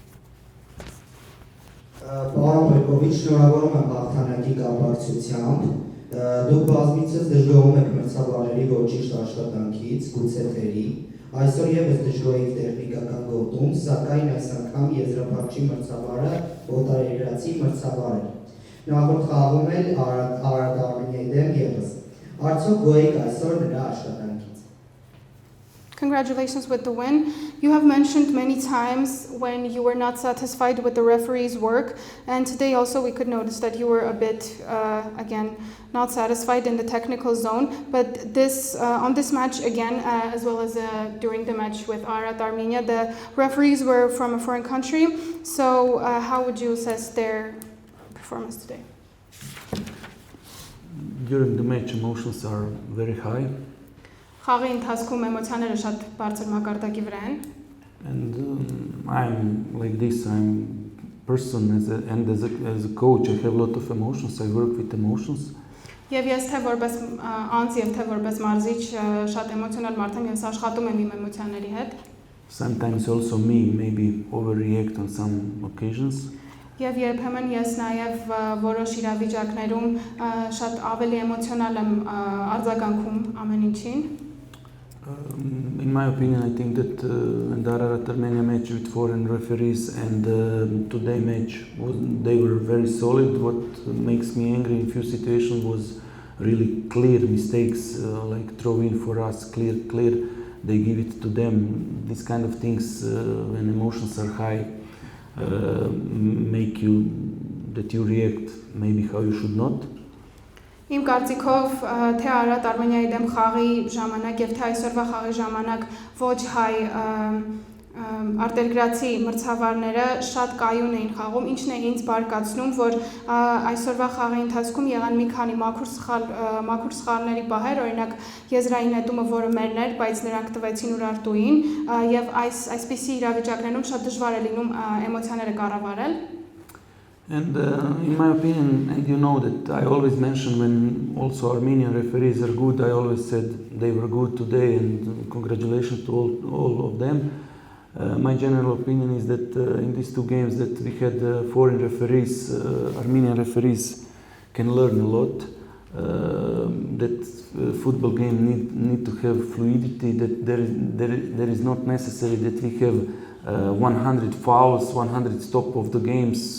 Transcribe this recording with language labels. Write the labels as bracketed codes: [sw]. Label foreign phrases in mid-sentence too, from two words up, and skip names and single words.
[hy] Պարոն Բեկովիչ, շնորհավորում եմ հաղթանակի կապակցությամբ։ Դուք բազմիցս դժգոհում եք մրցավարների ոչ ճիշտ աշխատանքից, գուցե թերի։ Այսօր եւս դժգոհ եք տեխնիկական գոտում, սակայն այս անգամ եզրափակչի մրցավարը օտարերկրացի մրցավար է։ Նախորդ խաղում էլ Արարատ Արմենիայի դեմ եւս։ Արդյոք գոհ եք այսօր նրա աշխատանքից։ [en] Congratulations with the win. You have mentioned many times when you were not satisfied with the referee's work, and today also we could notice that you were a bit, again, not satisfied in the technical zone. But on this match again, as well as during the match with Ararat Armenia, the referees were from a foreign country. So how would you assess their performance today? During the match, emotions are very high. [hy] Խաղի ընթացքում էմոցիաները շատ բարձր մակարդակի վրա են։ [en] And I'm like this. I'm person as a coach. I have a lot of emotions. I work with emotions. [hy] Եվ ես թե որպես անձ եւ թե որպես մարզիչ շատ էմոցիոնալ մարդ եմ եւ աշխատում եմ իմ էմոցիաների հետ։ [en] Sometimes also me maybe overreact on some occasions. [hy] Եվ երբեմն ես նաև որոշ իրավիճակներում շատ ավելի էմոցիոնալ եմ արձագանքում ամեն ինչին։ [en] In my opinion, I think that in the Ararat Armenia match with foreign referees and today match, they were very solid. What makes me angry in few situations was really clear mistakes, like throw in for us, clear. They give it to them. These kind of things, when emotions are high, make you that you react maybe how you should not. [hy] Իմ կարծիքով թե Արարատ Արմենիայի դեմ խաղի ժամանակ եւ թե այսօրվա խաղի ժամանակ ոչ հայ արտերկրացի մրցավարները շատ կայուն էին խաղում, ինչն է ինձ բարկացնում, որ այսօրվա խաղի ընթացքում եղան մի քանի մաքուր սխալների պահեր, օրինակ եզրային նետումը, որը մերն էր, բայց նրանք տվեցին Ուրարտուին, եւ այսպիսի իրավիճակներում շատ դժվար է լինում էմոցիաները կառավարել։ [en] And in my opinion, and you know that I always mention when also Armenian referees are good, I always said they were good today and congratulations to all of them. My general opinion is that in these two games that we had foreign referees, Armenian referees can learn a lot, that football game need to have fluidity, that there is not necessary that we have 100 fouls, 100 stop of the games.